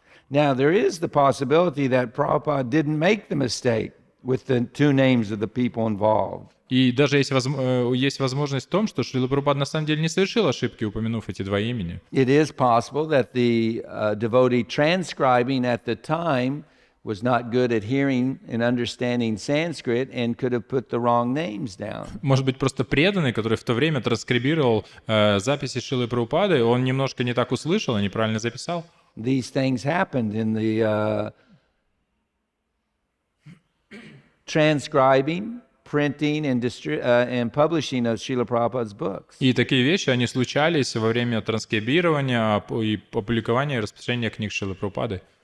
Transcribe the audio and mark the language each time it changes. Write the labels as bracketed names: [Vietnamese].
[English] Now, there is the possibility that Prabhupada didn't make the mistake with the two names of the people involved. [Russian] И даже есть возможность в том, что Шрила Прабхупада на самом деле не совершил ошибки, упомянув эти два имени. [English] It is possible that the devotee transcribing at the time was not good at hearing and understanding Sanskrit and could have put the wrong names down. [Russian] Может быть, просто преданный, который в то время транскрибировал записи Шрилы Прабхупады, он немножко не так услышал и неправильно записал. [English] These things happened in the transcribing, printing, and publishing of Srila Prabhupada's books. [Russian] И такие вещи, они случались во время транскрибирования и опубликования и распространения книг Шрилы Прабхупады.